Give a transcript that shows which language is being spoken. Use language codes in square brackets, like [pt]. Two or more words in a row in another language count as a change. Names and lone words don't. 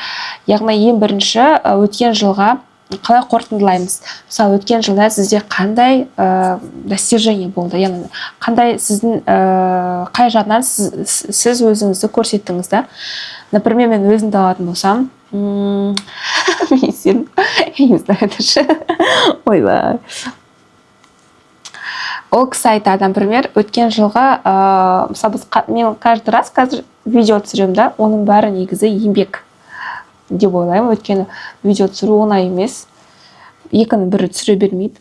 [kk] Яғни ең бірінші өткен жылға қалай қорытындылаймыз? Мысалы, өткен жылда сізде қандай достижение болды? Яғни қандай сіздің қай жағынан сіз өзіңізді көрсеттіңіз да? Например, мен өзімді алатын болсам, мен сен, [ru] я не знаю даже. [kk] Ойбай. Ол кісі айтады, например, өткен жылға, мен [ru] каждый раз [kk] қазір видео түсіремін да, оның бәрі негізі еңбек деп ойлаймын. Өйткені видео түсіру оңай емес. Екінің бірі түсіре бермейді.